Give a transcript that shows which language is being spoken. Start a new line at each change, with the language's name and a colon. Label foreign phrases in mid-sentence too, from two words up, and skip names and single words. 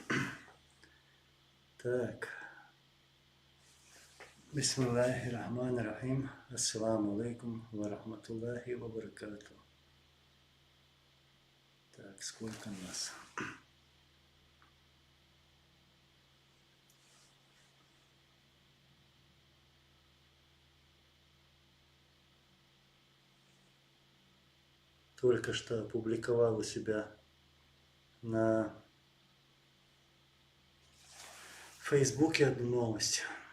Russian: Так.
Arabic: بسم الله الرحمن الرحيم. السلام عليكم ورحمة الله وبركاته.
Russian: Так, сколько нас? Только что опубликовал у себя на Фейсбуке одну новость.